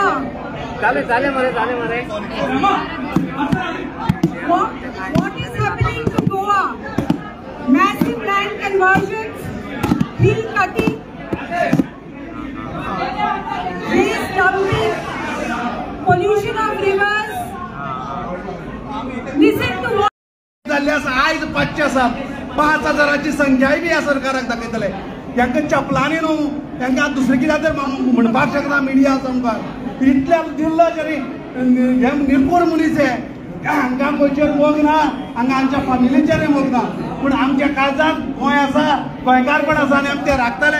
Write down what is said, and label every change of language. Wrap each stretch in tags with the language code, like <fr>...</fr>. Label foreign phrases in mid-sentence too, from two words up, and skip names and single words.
<kok>चाले मरे</kok> <en>What is happening to Goa? Massive land conversions, hill cutting, waste dumping, pollution of rivers. Listen to what</en> <kok>जाल्ले आसा आयज 5,000ची संख्याय बी ह्या सरकाराक दाखयतले. तांकां चपलांनी न्हू, तांकां दुसरें कितें तर म्हणपाक शकना मिडिया आमकां. इतल्या दिल्लो तरी हे निर्पूर मनीस हे हांगा खंयचेर मोग ना, हांगा आमच्या फॅमिलीचेर मोग ना, पूण आमच्या काळजांत गोंय आसा, गोंयकारपण आसा आनी आमी ते राखतले.</kok>